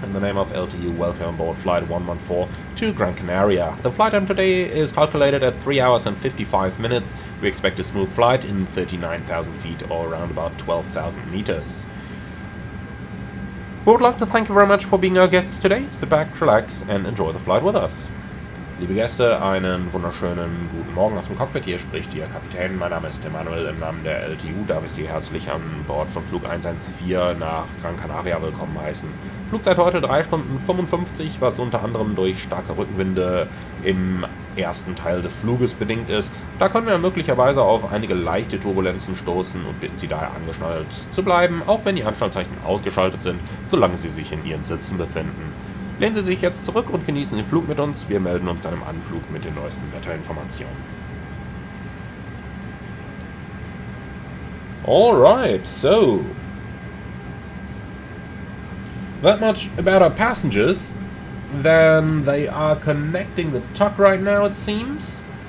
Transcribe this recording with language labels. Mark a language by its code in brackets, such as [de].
[en] In the name of LTU, welcome on board flight 114 to Gran Canaria. The flight time today is calculated at 3 hours and 55 minutes. We expect a smooth flight in 39,000 feet or around about 12,000 meters. We would like to thank you very much for being our guests today. Sit back, relax and enjoy the flight with us. [de] Liebe Gäste, einen wunderschönen guten Morgen aus dem Cockpit. Hier spricht Ihr Kapitän. Mein Name ist Emmanuel. Im Namen der LTU darf ich Sie herzlich an Bord von Flug 114 nach Gran Canaria willkommen heißen. Flugzeit heute 3 Stunden 55, was unter anderem durch starke Rückenwinde im ersten Teil des Fluges bedingt ist. Da können wir möglicherweise auf einige leichte Turbulenzen stoßen und bitten Sie daher angeschnallt zu bleiben, auch wenn die Anschnallzeichen ausgeschaltet sind, solange Sie sich in Ihren Sitzen befinden. Lehnen Sie sich jetzt zurück und genießen den Flug mit uns. Wir melden uns dann im Anflug mit den neuesten Wetterinformationen. [en] Alright, so that much about our passengers. Then they are connecting the tuck right now, it seems.